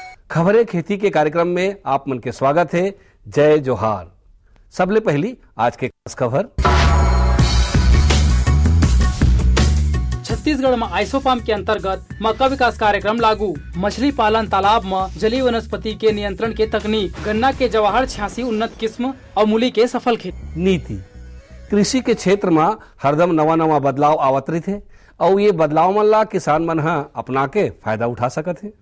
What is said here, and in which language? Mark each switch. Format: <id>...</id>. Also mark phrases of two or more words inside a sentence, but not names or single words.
<hne>खबरें खेती के कार्यक्रम में आप मन के स्वागत है। जय जोहार। सबले पहली आज के खास खबर। छत्तीसगढ़ में आइसोपाम के अंतर्गत मक्का विकास कार्यक्रम लागू। मछली पालन तालाब में जलीय वनस्पति के नियंत्रण के तकनीक। गन्ना के जवाहर 86 उन्नत किस्म और मूली के सफल खेती। नीति कृषि के क्षेत्र में हरदम नवा बदलाव आवत रही थे और ये बदलाव मन ला किसान मन अपना के फायदा उठा सकत है।</hne>